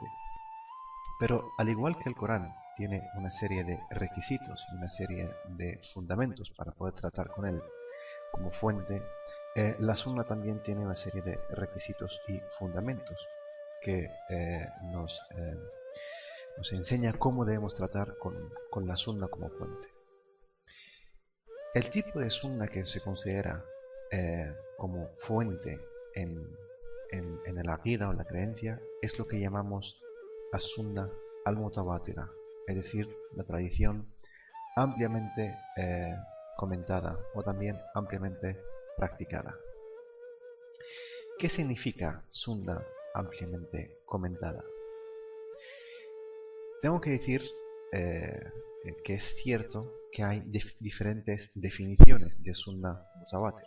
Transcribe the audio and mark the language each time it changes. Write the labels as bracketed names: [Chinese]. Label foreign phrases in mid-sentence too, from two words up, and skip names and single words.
[Spanish] Pero al igual que el Corán tiene una serie de requisitos y una serie de fundamentos para poder tratar con él como fuente, la Sunna también tiene una serie de requisitos y fundamentos que nos enseña cómo debemos tratar con la Sunna como fuente. El tipo de Sunna que se considera como fuente en el Aqida o la creencia es lo que llamamos [Arabic] السنة المتواترة, [Spanish] es decir, la tradición ampliamente comentada o también ampliamente practicada. ¿Qué significa Sunna ampliamente comentada? Tengo que decir que es cierto que hay diferentes definiciones de [Arabic] سنة متواترة.